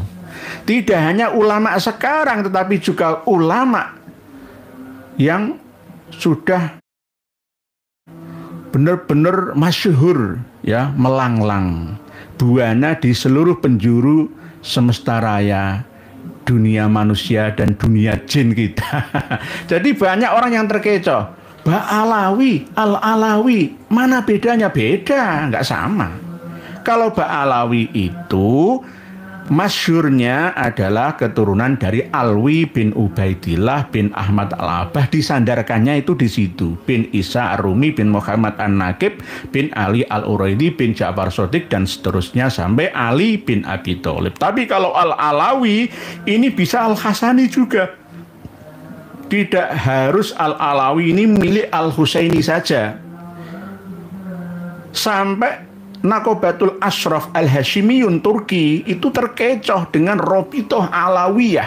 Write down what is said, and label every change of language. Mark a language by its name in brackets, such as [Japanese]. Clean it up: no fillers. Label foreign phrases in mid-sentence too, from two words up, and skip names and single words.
[Indonesian] Tidak hanya ulama sekarang, tetapi juga ulama yang sudah benar-benar masyhur, ya, melanglang buana di seluruh penjuru semesta raya, dunia manusia dan dunia jin kita. Jadi banyak orang yang terkecoh. Ba'alawi, Al-Alawi, mana bedanya? Beda, nggak sama. Kalau Ba'alawi itu masyhurnya adalah keturunan dari Alwi bin Ubaidillah bin Ahmad Al-Abbah, disandarkannya itu di situ. Bin Isa Ar-Rumi bin Muhammad An-Naqib bin Ali Al-Uraidi bin Ja'far Shadiq dan seterusnya sampai Ali bin Abi Thalib. Tapi kalau Al-Alawi ini bisa Al-Hasani juga. Tidak harus Al-Alawi ini milik Al-Husaini saja. Sampai Nakobatul Ashraf Al-Hashimiyun Turki itu terkecoh dengan Robitoh Alawiyah.